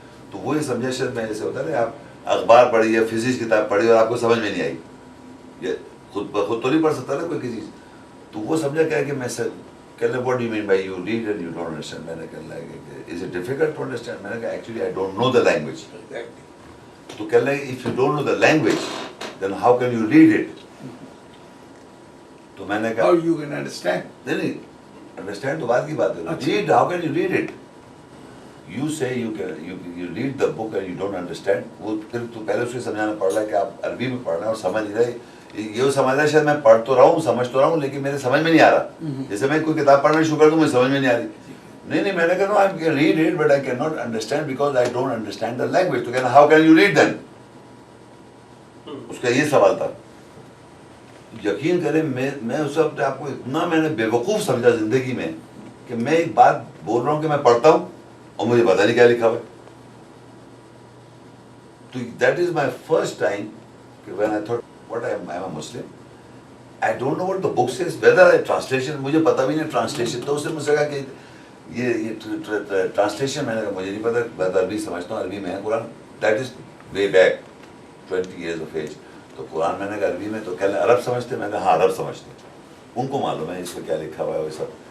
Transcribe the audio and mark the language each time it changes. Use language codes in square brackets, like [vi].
[ur] تو وہ یہ سمجھا شاید میں جیسے ہوتا ہے نا آپ اخبار پڑھی یا فزکس کتاب پڑھی اور آپ کو سمجھ میں نہیں آئی، یہ خود بخود تو نہیں پڑھ سکتا نا کوئی کسی چیز. تو وہ سمجھا کیا کہ میں کہہ لیں [en] What do you mean by you read and you don't understand. [ur] میں نے کہا کہ [en] Is it difficult to understand? [ur] میں نے کہا [en] Actually I don't know the language. [ur] تو کہہ لیں [en] If you don't know the language then how can you read it. [ur] تو میں نے کہا [en] How you can understand? [ur] نہیں انڈرسٹینڈ تو بعد کی بات ہے. [en] Read how can you read it? You say you read the book and you don't understand. [ur] وہ پھر تو پہلے اس کو سمجھانا پڑ رہا ہے کہ آپ عربی میں پڑھ رہے ہیں اور سمجھ نہیں رہے. یہ سمجھ رہا ہے شاید میں پڑھ تو رہا ہوں، سمجھ تو رہا ہوں، لیکن میرے سمجھ میں نہیں آ رہا. جیسے میں کوئی کتاب پڑھنا شروع کر دوں مجھے سمجھ میں نہیں آ رہی. نہیں میں نے کہا [en] I can read it but I can not understand because I don't understand the language. [ur] تو کہنا [en] How can you read then? [ur] اس کا یہ سوال تھا. یقین کریں میں اس وقت آپ کو اتنا میں نے بے وقوف سمجھا زندگی میں کہ میں ایک بات بول رہا ہوں کہ میں پڑھتا ہوں اور مجھے پتہ نہیں کیا لکھا ہوا ہے. [en] تو that is my first time کہ when I thought what I am a Muslim, I don't know what the book says, whether I translation [ur] مجھے پتہ بھی نہیں ٹرانسلیشن. تو اس نے مجھ سے کہا کہ یہ ٹرانسلیشن میں نے کہا مجھے نہیں پتہ، میں تو عربی سمجھتا ہوں، عربی میں ہے قرآن. [en] That is way back 20 years of age. [ur] تو قرآن میں نے کہا عربی میں. تو کہہ لیں عرب سمجھتے؟ میں نے کہا ہاں عرب سمجھتے، ان کو معلوم ہے اس میں کیا لکھا ہوا ہے وہ سب.